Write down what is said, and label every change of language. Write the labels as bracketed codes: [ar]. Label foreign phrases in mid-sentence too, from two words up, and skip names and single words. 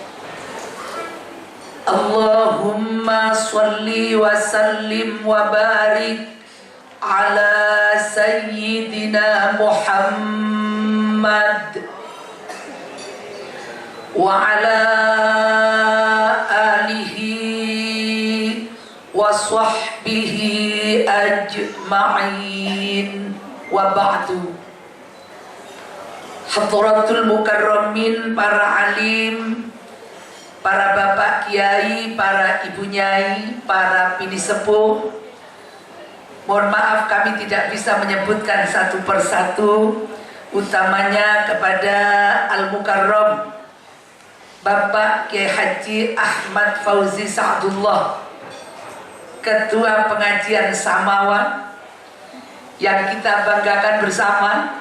[ar] اللهم صل وسلم وبارك على سيدنا محمد وعلى آله وصحبه أجمعين. وبعد. حضرة المكرمين, [id] para alim, para bapak kiai, para ibu nyai, para bini sepuh, mohon maaf kami tidak bisa menyebutkan satu persatu, utamanya kepada Al-Mukarram Bapak Kiai Haji Ahmad Fauzi Sa'dullah, Ketua Pengajian Samawa, yang kita banggakan bersama.